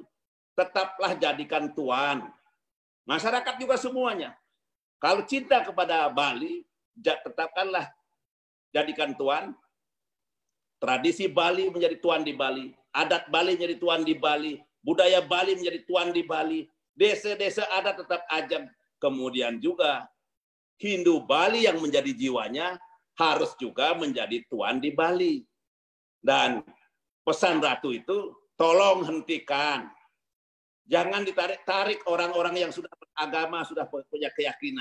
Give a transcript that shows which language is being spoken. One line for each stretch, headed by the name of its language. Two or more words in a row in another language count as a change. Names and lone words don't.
Indonesian: Tetaplah jadikan tuan. Masyarakat juga semuanya. Kalau cinta kepada Bali, tetapkanlah jadikan tuan. Tradisi Bali menjadi tuan di Bali, adat Bali menjadi tuan di Bali, budaya Bali menjadi tuan di Bali, desa-desa adat tetap ajak. Kemudian juga Hindu Bali yang menjadi jiwanya harus juga menjadi tuan di Bali. Dan pesan Ratu itu, tolong hentikan. Jangan ditarik-tarik orang-orang yang sudah beragama, sudah punya keyakinan.